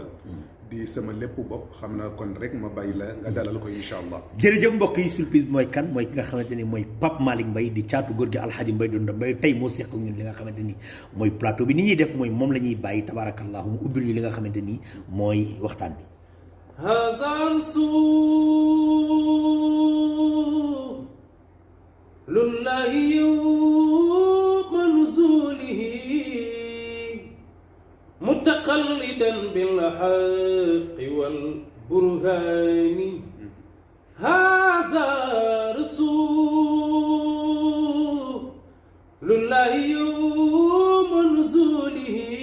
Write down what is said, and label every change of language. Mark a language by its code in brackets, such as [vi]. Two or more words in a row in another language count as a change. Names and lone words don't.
[wo] di sama lépp bopp xam naa kon rek ma bàyyi la nga dalal ko [ar] إن شاء الله. [wo] jërëjëf mbokk yi surprise bi mooy kan mooy ki nga xamante ni mooy Pape Malick Mbaye di caatu góor gi Alxaaji Mbaye Dunda Mbaye tey moo seq ak ñun li nga xamante ni mooy plateau bi ni ñuy def mooy moom la ñuy bàyyi tabarakallahu mu ubbil ñu li nga xamante ni mooy waxtaan bi. [ar] متقلدا بالحق والبرهان هذا رسول الله يوم نزوله